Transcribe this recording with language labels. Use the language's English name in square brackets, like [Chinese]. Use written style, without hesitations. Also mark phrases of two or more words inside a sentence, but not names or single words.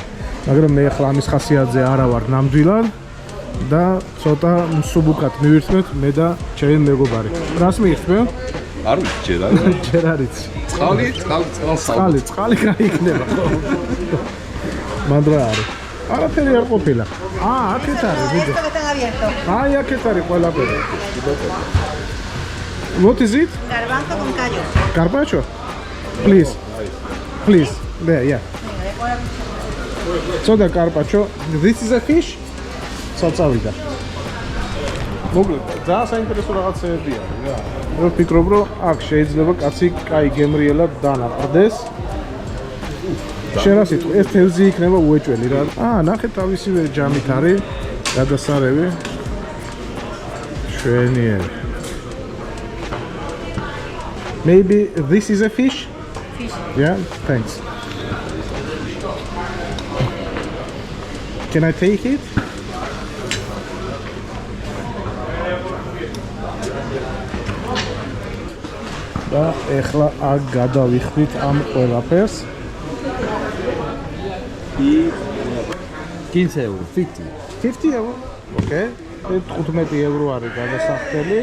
[Georgian] მაგრამ მე ახლა ამის ხასიათზე არა ვარ ნამდვილად და ცოტა მსუბუქად მივირთმევთ მე და ჩემი მეგობარი. რას მივირთმევ? არ ვიცი ჯერ არის. ჯერ არის. წყალი გაიქნება ხო? მან რა არის? არაფერი არ ყოფილა. აქეთ არის ვიდეო. აი აქეთ არის ყველაფერი. [English] What is it? [Spanish] Garbanzo con callo. [English] Carpaccio? Please. Please. There, yeah. So the carpaccio. This is a fish? Salsavida. [Georgian] მოკლედ, ძალიან საინტერესო რაღაცებია. მე ვფიქრობ, რომ აქ შეიძლება კაცი კაი გემრიელად დანაყრდეს. შენ რა სიტყვი, ეს თევზი იქნება უეჭველი რა. ნახეთ თავისივე ჯამით არის გადასარევი. შვენიერი. [English] Maybe this is a fish? Fish. Yeah, thanks. Can I take it? [Georgian] და ეხლა აქ გადავიხვრით ამ ყველაფერს. [English] 15 euro, 50. 50 euro. Okay. 15 euro [Georgian] არის გადასახდელი.